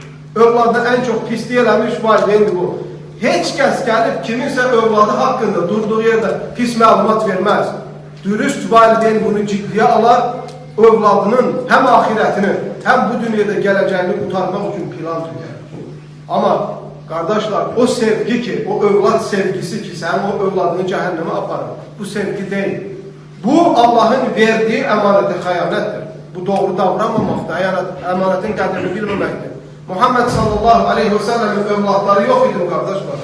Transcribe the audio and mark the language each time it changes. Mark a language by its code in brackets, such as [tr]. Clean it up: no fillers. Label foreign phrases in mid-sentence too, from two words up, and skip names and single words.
[az] Övladına ən çox pislik eləmiş valideyndir bu. Heç kəs gəlib kiminsə övladı haqqında durduğu yerdə pis məlumat verməz. Dürüst valideyn bunu ciddiyə alar, övladının həm ahirətini, həm bu dünyada gələcəyini qurtarmaq üçün plan tükər. [tr] Ama kardeşler, o sevgi ki, o övlad sevgisi ki, sen o övladını cehenneme aparır. Bu sevgi değil. [az] Bu Allah'ın verdiği emanete xəyanətdir. [tr] Bu doğru davranmamakta, emanetin qədrini bilmemektir. Muhammed [ar] صلى الله عليه وسلم'in [tr] övladları yok idi kardeşler.